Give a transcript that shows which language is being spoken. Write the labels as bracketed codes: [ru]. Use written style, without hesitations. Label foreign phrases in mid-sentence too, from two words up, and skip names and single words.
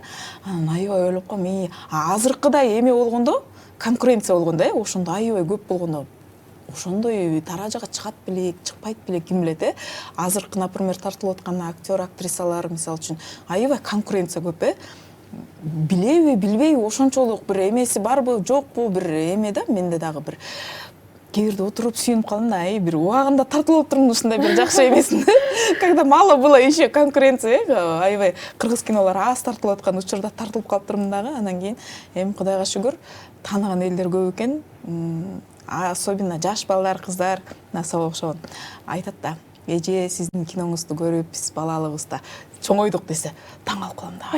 [ky] Анан аябай ойлоп калам, азыркыдай эме болгондо, конкуренция болгондо, ошондо аябай көп болгондо, ошондой таражага чыгат белек, чыкпайт белек, ким билет, Азыркы, например, тартылып аткан актер, актрисалар, мисалы үчүн, аябай конкуренция көп, билеби, билбейби, ошончолук бир эмеси барбы, жокпу, бир эме да, менде дагы бир кээбирде отуруп сүйүнүп калдым да, бир убагында тартылып отурмун ушундай бир жакшы эмесин. [ru] Когда мало было еще конкуренция, [ky] аябай кыргыз кинолор аз тартылып аткан учурда тартылып калыптырмын дагы. Анан кийин эми Кудайга шүгүр, тааныган элдер көп экен. особенно жаш балдар, кыздар насаба окшогон айтат да, эже сиздин киноңузду көрүп биз балалыгыбызда чоңойдук десе таң калып калам да.